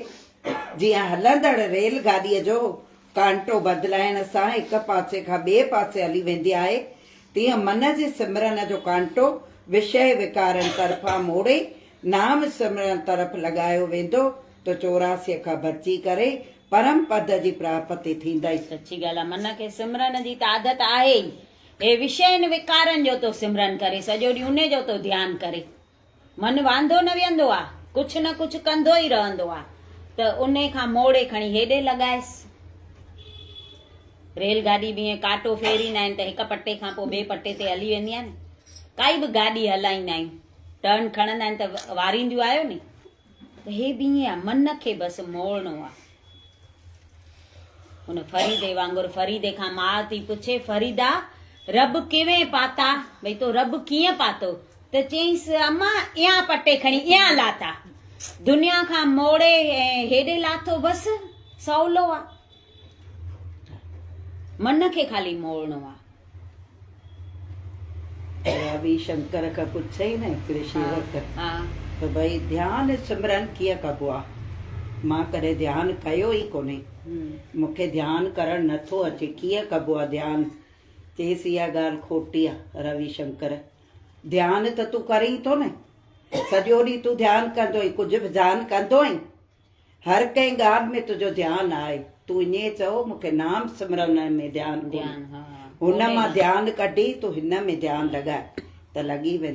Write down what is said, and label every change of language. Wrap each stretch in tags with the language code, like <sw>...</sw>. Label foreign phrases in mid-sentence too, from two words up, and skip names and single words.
<sd>जीअं हलंदड़ रेलगाॾीअ जो कांटो बदिलाइण सां हिक पासे खां ॿिए पासे हली वेंदी आहे, तीअं मन जे सिमरन जो कांटो विषय विकारनि तरफ़ां मोड़े नाम सिमरन तरफ़ लॻायो वेंदो त 84 खां बची करे परम पद जी प्राप्ति थींदई। सची ॻाल्हि आहे, मन खे सिमरन जी त आदत आहे ई। हे विषयनि विकारनि जो तो सिमरन करे, सॼो ॾींहुं उन जो तो ध्यानु करे। मन वांदो न विहंदो आहे, कुझु न कुझु कंदो ई रहंदो आहे, त उन खां मोड़े खणी हेॾे लॻाएसि। रेलगाॾी बि ईअं कांटो फेरींदा आहिनि त हिक पटे खां पोइ ॿिए पटे ते हली वेंदी आहे न। काई बि गाॾी हलाईंदा आहियूं, टर्न खणंदा आहिनि त वारींदियूं आहियो नी, त हे बि ईअं आहे, मन खे बसि मोड़णो आहे। हुन फरीदे वांगुरु फरीदे खां माउ थी पुछे,</sd> <pa>ਫਰੀਦਾ ਰਬ ਕਿਵੇਂ ਪਾਤਾ,</pa> <sd>भई तो रब कीअं पातो? त चईंसि अम्मा इहा पटे खणी इहा लाथा, दुनिया खां मोड़े हेॾे लाथो, बसि सवलो आहे। मन खे खाली मोड़णो आहे। रवि शंकर खां पुछई न हिकिड़े शेवक हा त भई ध्यानु सिमरन कीअं कबो आहे? मां कॾहिं ध्यानु कयो ई कोन्हे, मूंखे ध्यानु करणु नथो अचे, कीअं कबो आहे ध्यानु? चएसि इहा ॻाल्हि खोटी आहे रवि शंकर, ध्यानु त तूं करीं थो न, सॼो ॾींहुं तूं ध्यानु कंदो आहीं, कुझु बि ध्यानु कंदो आहीं, हर कंहिं ॻाल्हि में तुंहिंजो ध्यानु आहे। तूं ईअं चओ मूंखे नाम सिमरन में ध्यानु कोन्हे, हुन मां ध्यानु कढी तूं हिन में ध्यानु लॻाए त लॻी वेंदे।</sd>